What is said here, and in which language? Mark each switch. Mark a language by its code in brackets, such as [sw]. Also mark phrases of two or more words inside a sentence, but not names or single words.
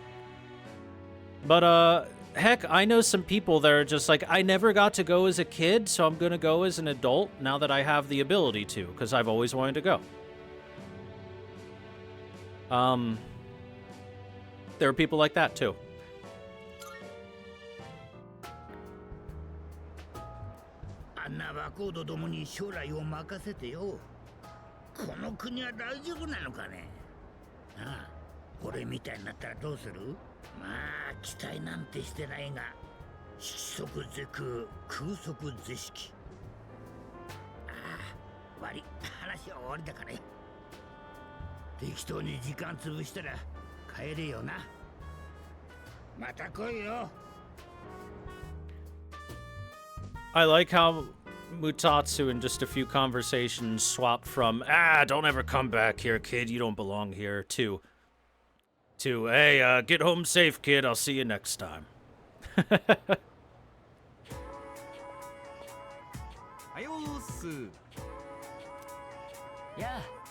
[en] But, heck, I know some people that are just like, I never got to go as a kid, so I'm gonna go as an adult now that I have the ability to, because I've always wanted to go. There are people like that too. [ja] あんな若人どもに将来を任せてよ。この国は大丈夫なのかね。ああ、俺みたいになったらどうする？まあ期待なんてしてないが、色即是空、空即是色。ああ、終わり。話は終わりだからね。適当に時間潰したら帰れよな。また来いよ。 [en] I like how Mutatsu in just a few conversations swapped from, don't ever come back here, kid, you don't belong here, to hey, get home safe, kid, I'll see you next time. Yeah.